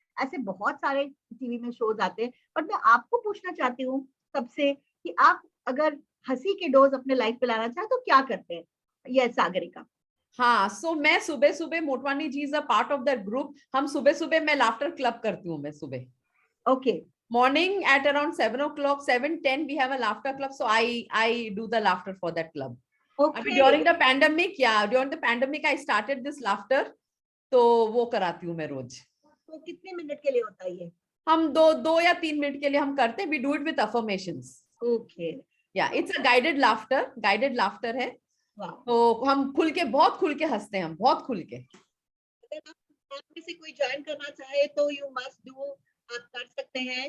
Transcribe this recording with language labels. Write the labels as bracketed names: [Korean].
[Hindi] ऐसे बहुत सारे टीवी में शोज आते हैं। बट मैं आपको पूछना चाहती हूँ सबसे कि आप अगर हंसी के डोज अपने लाइफ पे लाना चाहे तो क्या करते हैं? यस सागरिका। हाँ, सो मैं सुबह सुबह, मोटवानी जी [English] Is a part of that group. [Hindi] हम सुबह सुबह मैं लाफ्टर क्लब करती हूँ। मैं सुबह okay [English] morning at around 7 o'clock, 7:10 we have a laughter club, so I do the laughter for that club. Okay. During the pandemic, during the pandemic I started this laughter, [Hindi] तो वो कराती हूँ मैं रोज। तो कितने मिनट के लिए होता है ये? हम दो या 3 मिनट के लिए हम करते हैं। [English] We do it with affirmations. Okay. Yeah, it's a guided laughter है। Wow. [Hindi] तो हम बहुत खुल के हंसते हैं, हम बहुत खुल के। अगर आप में से कोई ज्वाइन करना चाहे तो [English] you must do, [Hindi] आप कर सकते हैं।